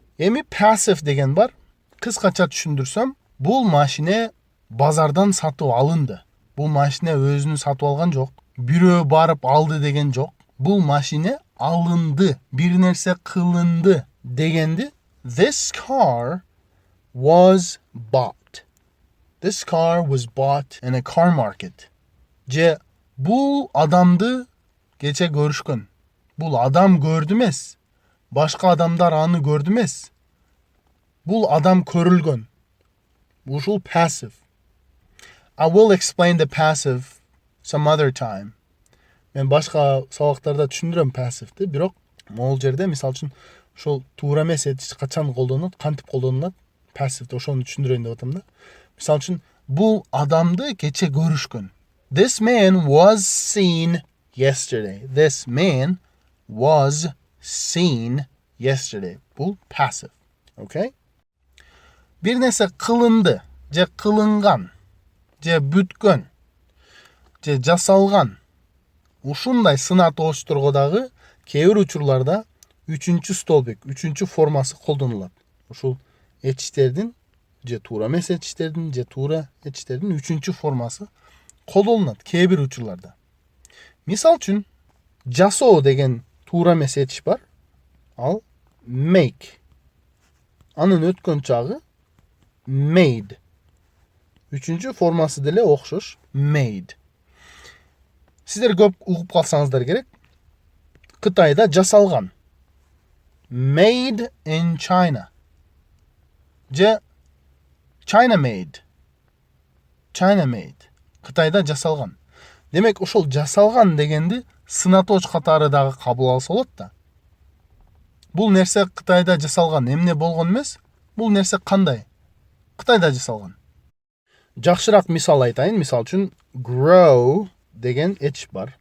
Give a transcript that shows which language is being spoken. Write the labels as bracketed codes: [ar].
[ky] Эми passive деген бар. Кыскача түшүндүрсөм, бул машина базардан сатып алынды. Бул машина өзүнү сатып алган жок. Бирөө барып алды деген жок. Бул машина алынды, бир нерсе кылынды дегенди. [en] This car was bought. This car was bought in a car market. [ky] Же бул адамды кече көрүшкөн. Бул адам көрдү эмес. Башка адамдар аны көрдү эмес. Бул адам көрүлгөн. Ушул passive. [en] I will explain the passive some other time. [ky] Мен башка сабактарда түшүндүрөм passive'ти, бирок могул жерде мисалы үчүн ошол туура эмес этиш качан колдонулат, кантип колдонулат, passive'ти ошону түшүндүрөйүн деп атам да. Мисалы үчүн, бул адамды кече көрүшкөн. [en] This man was seen yesterday. This man was seen yesterday. [ky] Бул passive. [en] Okay? [ky] Бир нерсе кылынды, же кылынган, же бүткөн, же жасалган. Ушундай сын атоочторго дагы кээ бир учурларда үчүнчү столбик, үчүнчү формасы колдонулат. Ушул этиштердин, же туура эмес этиштердин, же туура этиштердин үчүнчү формасы колдонулат кээ бир учурларда. Мисал үчүн, жасоо деген туура эмес этиш бар. Ал make. Анын өткөн чагы made. Үчүнчү формасы деле окшош, made. Сиздер көп угуп калсаңыздар керек. Кытайда жасалган. [en] Made in China. [ky] Же [en] China made. China made. [ky] Кытайда жасалган. Демек, ошол жасалган дегенди сынатооч катары дагы кабыл алса болот да. Бул нерсе Кытайда жасалган, эмне болгон эмес? Бул нерсе кандай? Кытайда жасалган. Жакшыраак мисал айтайын. Мисал үчүн grow деген этиш бар.